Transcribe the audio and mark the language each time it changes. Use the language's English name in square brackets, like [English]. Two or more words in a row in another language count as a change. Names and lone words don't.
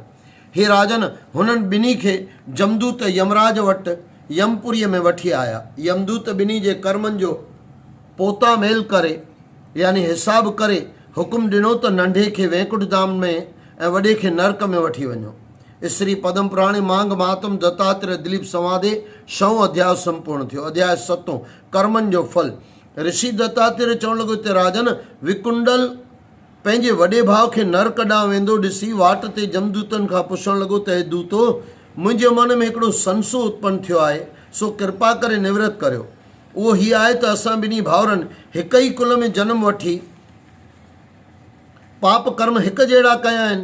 [Sindhi] हे राजन, हुननि ॿिन्ही खे यमदूत यमराज वटि यमपुरीअ में वठी आया। यमदूत ॿिन्ही जे कर्मनि जो पोता मेल करे यानी हिसाब करे हुकुम ॾिनो त नंढे खे वैकुंठ धाम में ऐं वॾे खे नरक में वठी वञो। श्री पदम पुराणे मांग महात्म दत्तात्रेय दिलीप संवादे 100 अध्याय संपूर्ण थियो। अध्याय 7 कर्मनि जो फल। ऋषि दत्तात्रेय चवणु लॻो त राजन, विकुंडल पंहिंजे वॾे भाउ खे नरक ॾांहुं वेंदो ॾिसी वाट ते जमदूतनि खां पुछणु लॻो त हे दूतो, मुंहिंजे मन में हिकिड़ो संसो उत्पन्न थियो आहे, सो कृपा करे निवृत करियो। उहो हीअ आहे त असां ॿिन्ही भाउरनि हिक ई कुल में जनमु वठी पाप कर्म हिकु जहिड़ा कया आहिनि।